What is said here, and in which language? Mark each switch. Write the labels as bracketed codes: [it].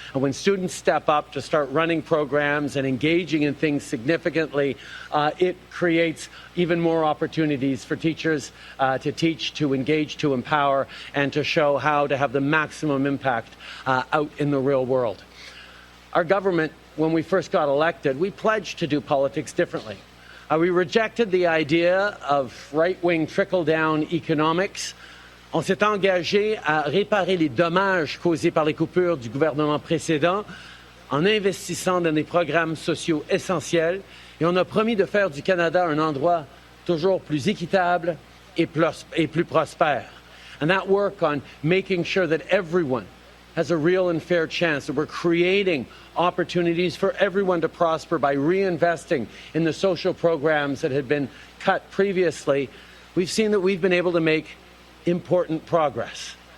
[en] And when students step up to start running programs and engaging in things significantly, it creates even more opportunities for teachers to teach, to engage, to empower, and to show how to have the maximum impact out in the real world. Our government, when we first got elected, we pledged to do politics differently. We rejected the idea of right-wing trickle-down economics. [fr] On s'est engagé à réparer les dommages causés par les coupures du gouvernement précédent en investissant dans des programmes sociaux essentiels, et on a promis de faire du Canada un endroit toujours plus équitable et plus prospère. [en] And that work on making sure that everyone has a real and fair chance, that we're creating opportunities for everyone to prosper by reinvesting in the social programs that had been cut previously, we've seen that we've been able to make important progress.